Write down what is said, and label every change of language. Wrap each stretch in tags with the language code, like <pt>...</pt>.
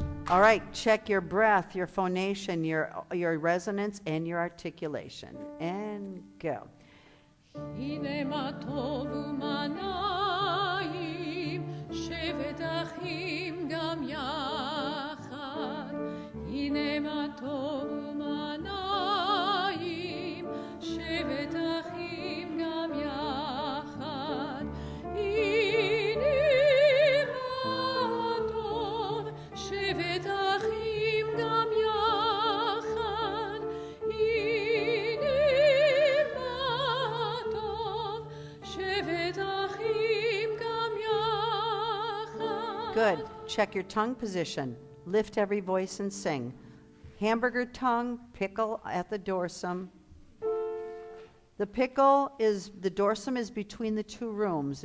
<en>All right, check your breath, your phonation, your resonance, and your articulation. And go.</en> <he>הנה מה טוב ומה נעים, שבת אחים גם יחד. הנה מה טוב ומה נעים, שבת אחים גם יחד. הנה מה טוב, שבת אחים גם יחד. הנה מה טוב, שבת אחים גם יחד.</he> <en>Good. Check your tongue position. Lift every voice and sing. Hamburger tongue, pickle at the dorsum. The dorsum is between the two rooms.</en>